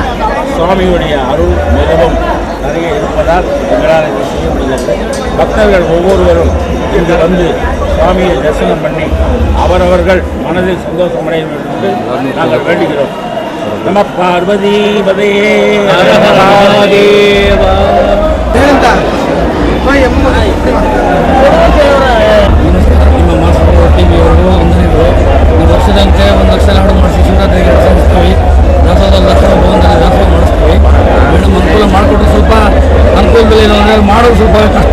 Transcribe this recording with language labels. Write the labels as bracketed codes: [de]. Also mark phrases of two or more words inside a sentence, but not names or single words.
[ta] சுவாமியுடைய அருள் மிகவும் நிறைய இருப்பதால் எங்களால் இதை செய்ய முடிகிறது. பக்தர்கள் ஒவ்வொருவரும் இங்கு வந்து சுவாமியை தரிசனம் பண்ணி அவரவர்கள் மனதில் சந்தோஷமடைய வேண்டும் என்று நாங்கள் வேண்டுகிறோம். [sa] नम पार्वती पतये [kn] ನಿಮ್ಮ ಮಾಸ್ಟರ್ ಟಿವಿಯವರು ವಂದನೆಗಳು. ಒಂದು ವರ್ಷದಂತೆ 1,00,000 ಲಾಡು ಮಾಡಿಸಿ ಶಿವರಾತ್ರಿಗೆ ಆಚರಿಸ್ತೀವಿ. ದಾಸೋಹ ದಾಸೋಹ ಭವನದಲ್ಲಿ ದಾಸೋಹ ಮಾಡಿಸ್ತೀವಿ. ಮೇಡಮ್ ಅನುಕೂಲ ಮಾಡಿಕೊಟ್ರೆ ಸ್ವಲ್ಪ ಅನುಕೂಲದಲ್ಲಿ ಏನಂದರೆ ಮಾಡೋದು ಸ್ವಲ್ಪ ಕಷ್ಟ.